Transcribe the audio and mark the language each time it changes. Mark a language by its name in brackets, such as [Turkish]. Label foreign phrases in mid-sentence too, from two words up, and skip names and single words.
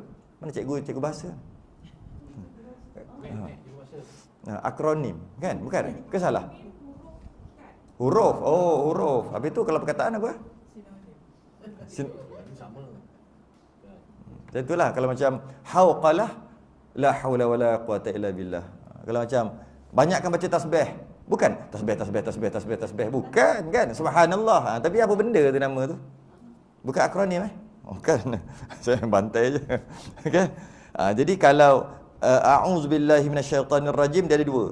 [Malay] Mana cikgu bahasa? Akronim kan? Bukan? Ke salah? Huruf. Huruf. Habis tu kalau perkataan apa? Macam itulah. Kalau macam hauqalah, [Arabic] لا حول ولا قوة إلا بالله. [Malay] Kalau macam banyakkan baca tasbih. Bukan tasbih. Bukan kan? Subhanallah. Tapi apa benda tu nama tu? Bukan akronim Bukan. Saya bantai je. Okay? Jadi kalau [Arabic] أعوذ بالله من الشيطان الرجيم, [Malay] dia ada dua.